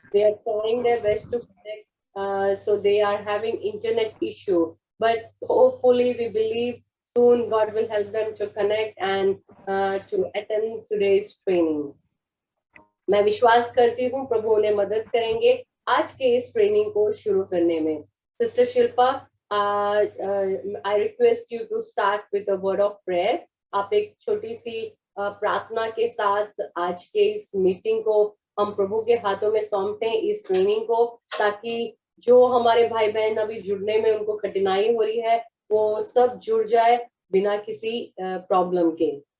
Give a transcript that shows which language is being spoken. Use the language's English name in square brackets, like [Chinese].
[English] They are trying their best to connect, so they are having internet issue. But hopefully we believe soon God will help them to connect and to attend today's training. [Hindi] मैं विश्वास करती हूँ प्रभु उन्हें मदद करेंगे आज के इस ट्रेनिंग को शुरू करने में। [English] Sister Shilpa, I request you to start with a word of prayer. [Hindi] आप एक छोटी सी प्रार्थना के साथ आज के इस मीटिंग को हम प्रभु के हाथों में सौंपते हैं, इस ट्रेनिंग को, ताकि जो हमारे भाई बहन अभी जुड़ने में उनको कठिनाई हो रही है वो सब जुड़ जाए बिना किसी प्रॉब्लम के।